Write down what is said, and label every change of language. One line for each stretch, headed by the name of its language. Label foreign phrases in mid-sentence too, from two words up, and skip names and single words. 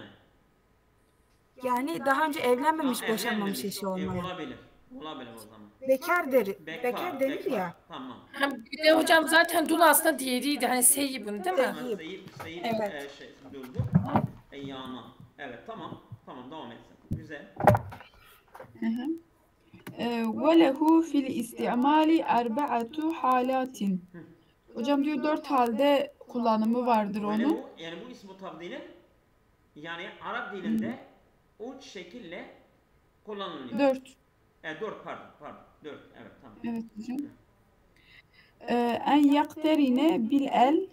Turkish: Yani daha önce evlenmemiş, Ha, boşanmamış evlenmemiş. eşi olmayan. Olabilir. Olabilir o zaman. Bekar denir ya. Tamam. Bir de hocam zaten dul aslında diğeriydi. Hani seyyibun değil mi? Ama Seyit Evet. durdu. Eyyama. Evet tamam. Tamam devam etsin. Güzel.
Arabic: وَلَهُ فِي الْاِسْتِعْمَالِ اَرْبَعَةُ حَالَاتٍ.
Turkish: Hocam diyor 4 halde kullanımı vardır onun. Yani bu ismi tafdilin yani Arap dilinde uç şekille kullanılıyor. 4. 4 pardon. 4 evet tamam. Evet hocam. En yakterine bil el.